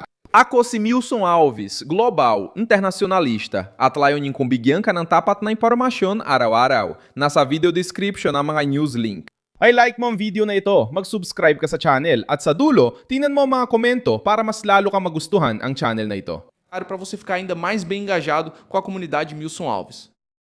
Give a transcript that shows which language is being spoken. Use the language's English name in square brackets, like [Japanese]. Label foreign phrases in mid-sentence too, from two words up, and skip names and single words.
[Filipino] Ako si Milson Alves, global, internacionalista, at layunin kong bigyan ka ng tapat na impormasyon araw-araw. Nasa video description ang mga news link. Ay like mo ang video na ito, mag-subscribe ka sa channel at sa dulo, tingnan mo ang mga komento para mas lalo ka magustuhan ang channel na ito. [Portuguese] Para você ficar ainda mais bem engajado com a comunidade Milson Alves.